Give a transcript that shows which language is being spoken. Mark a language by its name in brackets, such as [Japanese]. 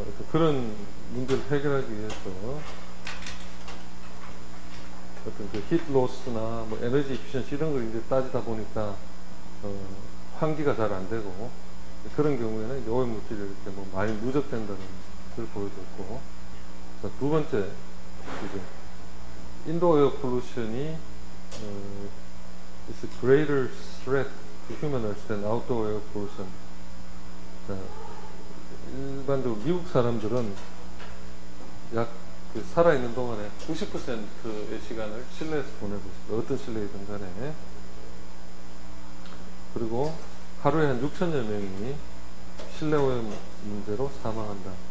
[Korean] 그런 문제를 해결하기 위해서 어떤 그 히트 로스나 뭐 에너지 이피션시 이런 걸 이제 따지다 보니까 환기가 잘 안 되고, 그런 경우에는 오염물질이 이렇게 뭐 많이 누적된다는 걸 보여줬고. 자, 두 번째, 이제 [English] 인도 에어 폴루션이 is a greater threat to human health than outdoor air pollution. [Korean] 자, 일반적으로 미국 사람들은 약 그 살아있는 동안에 90%의 시간을 실내에서 보내고 있습니다. 어떤 실내이든 간에. 그리고 하루에 한 6천여 명이 실내 오염 문제로 사망한다.